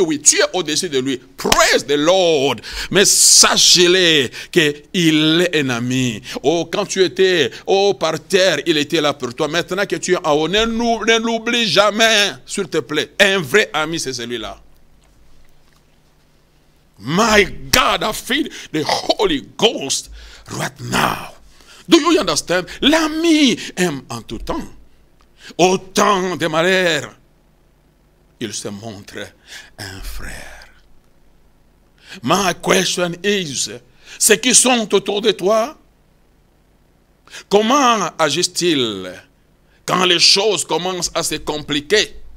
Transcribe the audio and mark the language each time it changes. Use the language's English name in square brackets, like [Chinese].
[French] Oui, tu es au-dessus de lui. [English] Praise the Lord. [French] Mais sachez-le qu'il est un ami. Oh, quand tu étais par terre, il était là pour toi. Maintenant que tu es en haut, ne l'oublie jamais, s'il te plaît. Un vrai ami, c'est celui-là. [English] My God, I feel the Holy Ghost right now. Do you understand? [French] L'ami aime en tout temps. Au temps des malheurs, il se montre un frère. [English] My question is, [French] ceux qui sont autour de toi, comment agissent-ils quand les choses commencent à se compliquer?